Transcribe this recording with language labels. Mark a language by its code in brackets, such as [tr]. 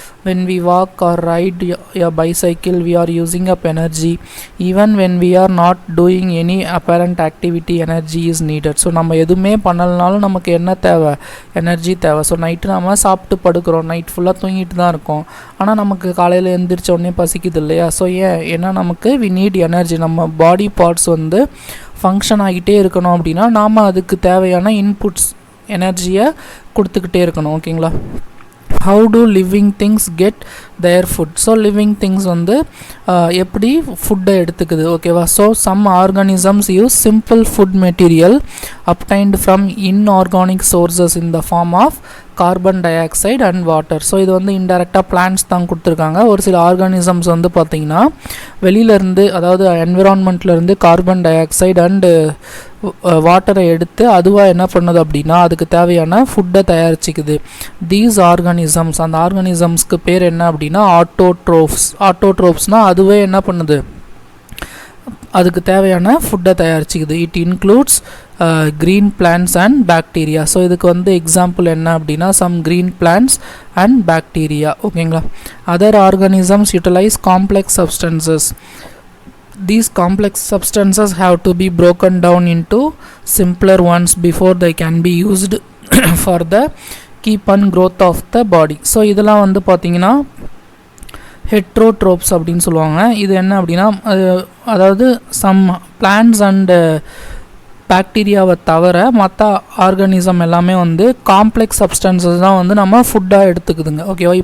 [en] when we walk or ride a bicycle we are using up energy. even when we are not doing any apparent activity energy is needed. [ta] So நம்ம எதுவுமே பண்ணலனாலும் நமக்கு என்ன தேவை, energy தேவை. So night நம்ம சாப்பிட்டு படுக்கிறோம், night ஃபுல்லாக தூங்கிட்டு தான் இருக்கோம், ஆனால் நமக்கு காலையில் எழுந்திரிச்ச உடனே பசிக்குது இல்லையா? ஸோ ஏன்னா நமக்கு [en] we need energy. [ta] நம்ம பாடி பார்ட்ஸ் வந்து ஃபங்க்ஷன் ஆகிட்டே இருக்கணும் அப்படின்னா நாம் அதுக்கு தேவையான இன்புட்ஸ் எனர்ஜியை கொடுத்துக்கிட்டே இருக்கணும், ஓகேங்களா? [en] how do living things get their food? [ta] So living things வந்து எப்படி ஃபுட்டை எடுத்துக்குது, ஓகேவா? [en] So some organisms use simple food material obtained from inorganic sources in the form of carbon dioxide and water. [ta] So இது வந்து இன்டெரக்டாக plants தான் கொடுத்துருக்காங்க. ஒரு சில ஆர்கானிசம்ஸ் வந்து பார்த்திங்கன்னா வெளியிலேருந்து, அதாவது என்விரான்மெண்ட்லேருந்து கார்பன் டை ஆக்சைடு அண்டு வாட்டரை எடுத்து அதுவாக என்ன பண்ணுது அப்படின்னா அதுக்கு தேவையான ஃபுட்டை தயாரிச்சிக்குது. [en] these organisms, [ta] அந்த ஆர்கானிசம்ஸ்க்கு பேர் என்ன அப்படின்னா ஆட்டோட்ரோப்ஸ். ஆட்டோட்ரோப்ஸ்னால் அதுவே என்ன பண்ணுது, அதுக்கு தேவையான ஃபுட்டை தயாரிச்சிக்குது. [en] It includes green plants and bacteria. [ta] So இதுக்கு வந்து எக்ஸாம்பிள் என்ன அப்படின்னா [en] some green plants and bacteria, [ta] ஓகேங்களா? [en] Other organisms utilise complex substances. These complex substances have to be broken down into simpler ones before they can be used for the keep and growth of the body. [ta] So இதெல்லாம் வந்து பார்த்திங்கன்னா heterotrophs அப்படின்னு சொல்லுவாங்க. இது என்ன அப்படின்னா அதாவது some plants and பாக்டீரியாவை தவிர மற்ற ஆர்கானிசம் எல்லாமே வந்து காம்ப்ளெக்ஸ் சப்ஸ்டன்சஸ் தான் வந்து நம்ம ஃபுட்டாக எடுத்துக்குதுங்க, ஓகேவா?